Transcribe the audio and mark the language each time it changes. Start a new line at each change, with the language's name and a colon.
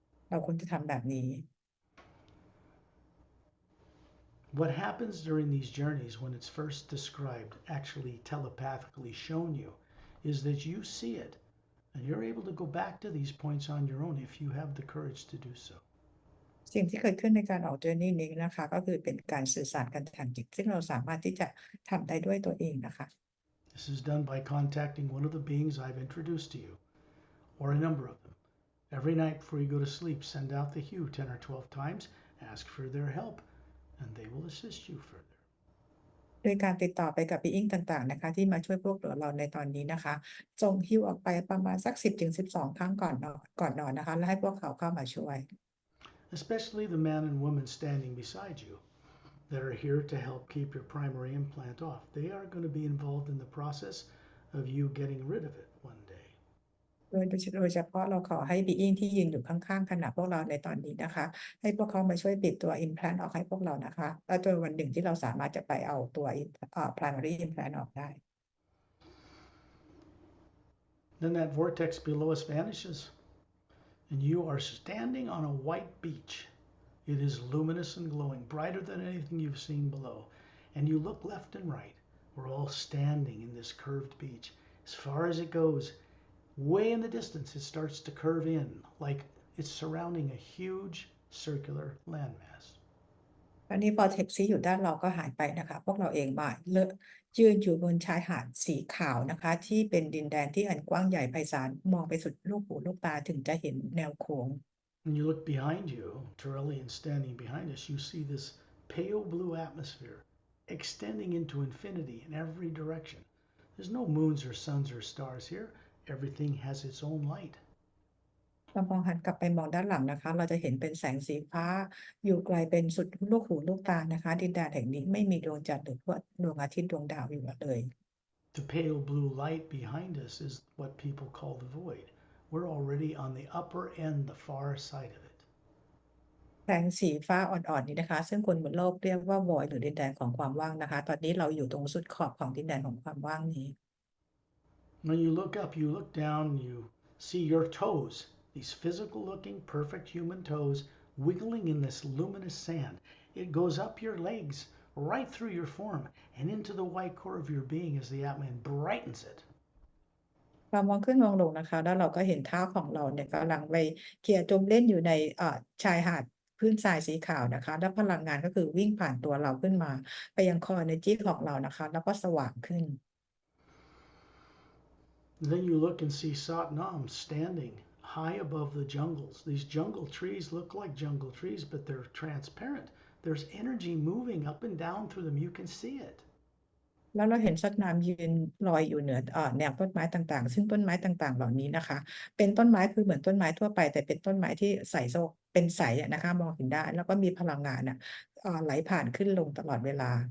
Thai: เราควรจะทำแบบนี้
English: What happens during these journeys when it's first described, actually telepathically shown you, is that you see it and you're able to go back to these points on your own if you have the courage to do so.
Thai: สิ่งที่เกิดขึ้นในการออกเจอร์นี่นี้นะคะก็คือเป็นการสื่อสารกันทางจิตซึ่งเราสามารถที่จะทำได้ด้วยตัวเองนะคะ
English: This is done by contacting one of the beings I've introduced to you, or a number of them. Every night before you go to sleep, send out the HU 10 or 12 times, ask for their help, and they will assist you further.
Thai: โดยการติดต่อไปกับบีอิงต่างๆนะคะที่มาช่วยพวกเราในตอนนี้นะคะส่งฮิวออกไปประมาณสัก10-12 ครั้งก่อนนอนนะคะแล้วให้พวกเขาเข้ามาช่วย
English: Especially the man and woman standing beside you that are here to help keep your primary implant off. They are going to be involved in the process of you getting rid of it one day.
Thai: โดยเฉพาะเราขอให้บีอิงที่ยืนอยู่ข้างๆขณะพวกเราในตอนนี้นะคะให้พวกเขามาช่วยบิดตัว implant ออกให้พวกเรานะคะแล้วจนวันหนึ่งที่เราสามารถจะไปเอาตัวprimary implant ออกได้
English: Then that vortex below us vanishes, and you are standing on a white beach. It is luminous and glowing, brighter than anything you've seen below. And you look left and right. We're all standing in this curved beach. As far as it goes, way in the distance, it starts to curve in, like it's surrounding a huge circular landmass.
Thai: อันนี้พอแท็กซี่อยู่ด้านเราก็หายไปนะคะพวกเราเองมายืนอยู่บนชายหาดสีขาวนะคะ ที่เป็นดินแดนที่อันกว้างใหญ่ไพศาลมองไปสุดลูกหูลูกตาถึงจะเห็นแนวโค้ง
English: When you look behind you, Turellian standing behind us, you see this pale blue atmosphere extending into infinity in every direction. There's no moons or suns or stars here. Everything has its own light.
Thai: เรามองหันกลับไปมองด้านหลังนะคะ เราจะเห็นเป็นแสงสีฟ้าอยู่ไกลเป็นสุดลูกหูลูกตานะคะ ดินแดนแห่งนี้ไม่มีดวงจันทร์หรือว่าดวงอาทิตย์ดวงดาวอยู่เลย
English: The pale blue light behind us is what people call the void. We're already on the upper end, the far side of it.
Thai: แสงสีฟ้าอ่อนๆนี้นะคะ ซึ่งคนบนโลกเรียกว่า void หรือดินแดนของความว่างนะคะ ตอนนี้เราอยู่ตรงสุดขอบของดินแดนของความว่างนี้
English: When you look up, you look down, you see your toes, these physical looking, perfect human toes wiggling in this luminous sand. It goes up your legs, right through your form, and into the white core of your being as the Atma brightens it.
Thai: เรามองขึ้นมองลงนะคะ แล้วเราก็เห็นเท้าของเราเนี่ยกำลังไปเขี่ยจมเล่นอยู่ในชายหาดพื้นทรายสีขาวนะคะ แล้วพลังงานก็คือวิ่งผ่านตัวเราขึ้นมา ไปยังคอ energy ของเรานะคะ แล้วก็สว่างขึ้น
English: Then you look and see Satnam standing high above the jungles. These jungle trees look like jungle trees, but they're transparent. There's energy moving up and down through them. You can see it.
Thai: แล้วเราเห็นสัตว์น้ำยืนลอยอยู่เหนือแนวต้นไม้ต่างๆ ซึ่งต้นไม้ต่างๆ เหล่านี้นะคะ เป็นต้นไม้คือเหมือนต้นไม้ทั่วไป แต่เป็นต้นไม้ที่ใสโซเป็นใสนะคะ มองเห็นได้ แล้วก็มีพลังงานไหลผ่านขึ้นลงตลอดเวลา